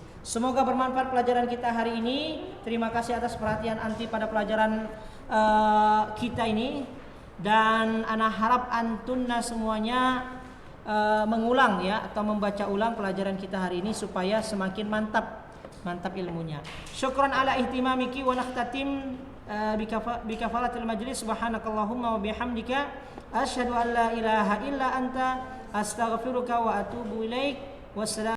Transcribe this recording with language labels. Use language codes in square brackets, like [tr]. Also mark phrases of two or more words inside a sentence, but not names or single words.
[id] Semoga bermanfaat pelajaran kita hari ini. Terima kasih atas perhatian anti pada pelajaran kita ini, dan ana harap antunna semuanya mengulang ya, atau membaca ulang pelajaran kita hari ini supaya semakin mantap ilmunya. [ar] شكرا على اهتمامك ونختتم بكفارة المجلس. سبحانك اللهم وبحمدك أشهد أن لا إله إلا أنت أستغفرك وأتوب إليك. [id] Wassalam.